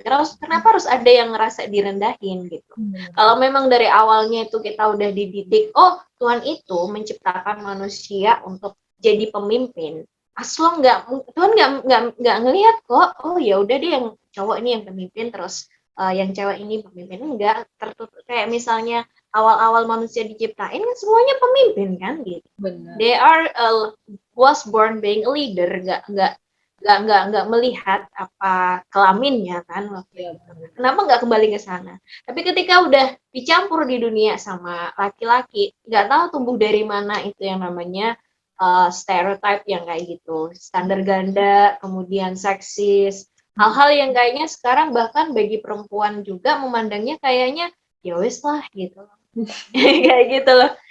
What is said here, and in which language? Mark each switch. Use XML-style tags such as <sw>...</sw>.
<id>Kenapa harus ada yang merasa direndahin gitu? Kalau memang dari awalnya itu kita udah dididik, oh Tuhan itu menciptakan manusia untuk jadi pemimpin. Aslo Tuhan nggak ngelihat kok. Oh ya udah deh yang cowok ini yang pemimpin, terus yang cewek ini pemimpin, enggak tertutup. Kayak misalnya awal-awal manusia diciptain kan semuanya pemimpin kan gitu. Benar.</id> <en>They are was born being a leader,</en> <id>nggak melihat apa kelaminnya kan waktu itu. Kenapa nggak kembali ke sana? Tapi ketika udah dicampur di dunia sama laki-laki, nggak tahu tumbuh dari mana itu yang namanya stereotype yang kayak gitu, standar ganda, kemudian seksis, hal-hal yang kayaknya sekarang bahkan bagi perempuan juga memandangnya kayaknya ya wes lah gitu. Kayak gitu loh.</id>